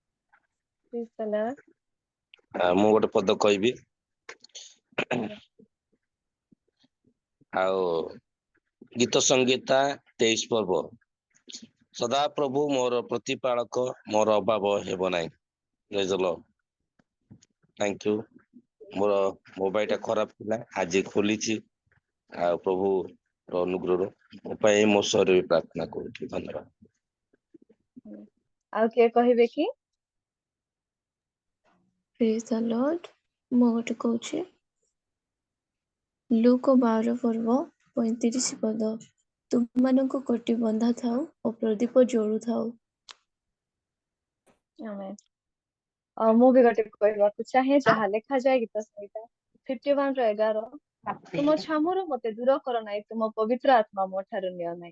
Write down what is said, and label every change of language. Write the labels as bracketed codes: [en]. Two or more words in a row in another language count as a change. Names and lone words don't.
[or] ମୁଁ ଗୋଟେ ପଦ କହିବି ଆଉ ଗୀତ ସଂଗୀତା 23 ପର୍ବ ସଦା ପ୍ରଭୁ ମୋର ପ୍ରତିପାଳକ ମୋର ଅଭାବ ହେବ ନାହିଁ। [en] Praise the Lord. Thank you. [or] ମୋର ମୋବାଇଲଟା ଖରାପ ଥିଲା ଆଜି ଖୋଲିଛି ଆଉ ପ୍ରଭୁ ଅନୁଗ୍ରହରୁ ମୋ ପାଇଁ ମୋ ସ୍ୱରରେ ବି ପ୍ରାର୍ଥନା କରୁଛି। ଧନ୍ୟବାଦ। ଆଉ କିଏ କହିବେ କି? [en] Praise the Lord. [or] ମୁଁ ଗୋଟେ କହୁଛି ଲୁକ 12:35 ପଦ ତୁମମାନଙ୍କୁ କୋଟି ବନ୍ଧା ଥାଉ ଓ ପ୍ରଦୀପ ଜଳୁଥାଉ। ଆଉ ମୁଁ ବି ଗୋଟେ କହିବାକୁ ଚାହେଁ ଯାହା ଲେଖାଯାଏ ଗୀତ ସଂହିତା 51:11 ତୁମ ଛାମୁରୁ ମତେ ଦୂର କର ନାହିଁ ତୁମ ପବିତ୍ର ଆତ୍ମା ମୋ ଠାରୁ ନିଅ ନାହିଁ।